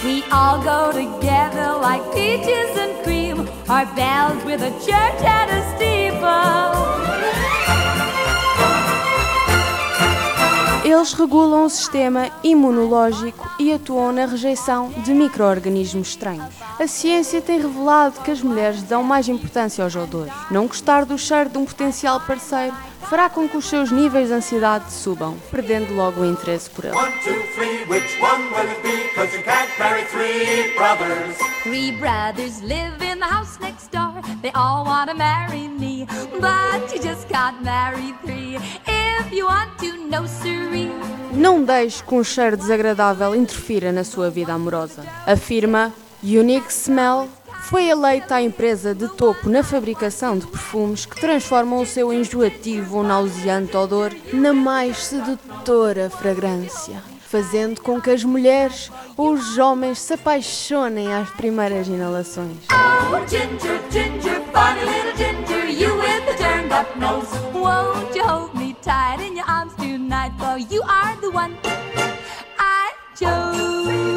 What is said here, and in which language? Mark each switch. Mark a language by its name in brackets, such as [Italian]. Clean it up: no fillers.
[English] All go together like peaches and cream, our bells with a church and a steeple. [Portuguese] Eles regulam o sistema imunológico e atuam na rejeição de micro-organismos estranhos. A ciência tem revelado que as mulheres dão mais importância aos odores. Não gostar do cheiro de um potencial parceiro fará com que os seus níveis de ansiedade subam, perdendo logo o interesse por ele. [English] One, two, three, which one will it be? 'Cause you can't marry three brothers. Three brothers live in the house next door. They all want to marry me, but you just can't marry three. If you want to, no siree. [Portuguese] Não deixe que um cheiro desagradável interfira na sua vida amorosa, afirma Unique Smell. Foi eleita a empresa de topo na fabricação de perfumes que transformam o seu enjoativo ou nauseante odor na mais sedutora fragrância, fazendo com que as mulheres ou os homens se apaixonem às primeiras inalações. [English] Oh, ginger, ginger, funny little ginger, you with the turned up nose. Won't you hold me tight in your arms tonight, for you are the one I chose.